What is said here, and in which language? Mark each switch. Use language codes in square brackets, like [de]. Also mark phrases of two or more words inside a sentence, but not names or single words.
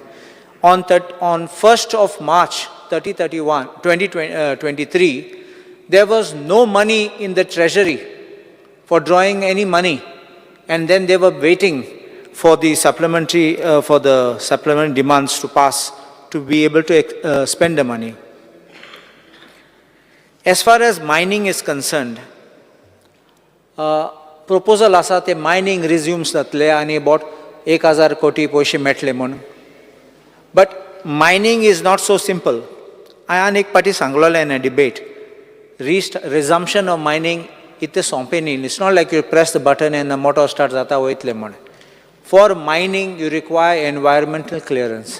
[en] On 1st of March 2023, there was no money in the treasury for drawing any money. And then they were waiting for the supplementary demands to pass to be able to spend the money. As far as mining is concerned, [kok] proposal asa te mining resumes tatle ani about 1000 koti poishe metle mon. [en] But mining is not so simple. I [kok] anik party sanglala [en] in a debate. Resumption of mining it's not like you press the button and the motor starts. For mining, you require environmental clearance.